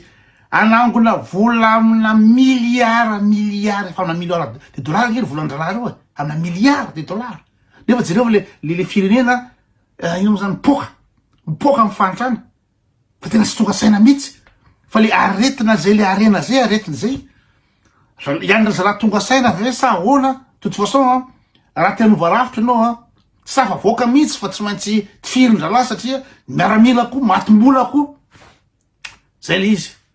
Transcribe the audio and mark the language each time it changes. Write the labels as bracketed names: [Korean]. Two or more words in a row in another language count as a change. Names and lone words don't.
[Malagasy] Anangona vola amina milliard fa amina [French] milliard de dollars [Malagasy] iry volan-draharaha reo amina [French] milliard de dollars. [Malagasy] Nefa jereo le firenena ino zany mipoka amin'ny fantrana fa tena tsy tonga saina mihitsy fa le aretina zay le arena zay aretina zay ihany raha tonga saina ve sa ahoana [French] de toute façon [Malagasy] raha te hanova rafitra ianao tsy afavoaka mihitsy fa tsy maintsy tifirin-dralahy satria miaramila koa matim-bola koa zay le izy.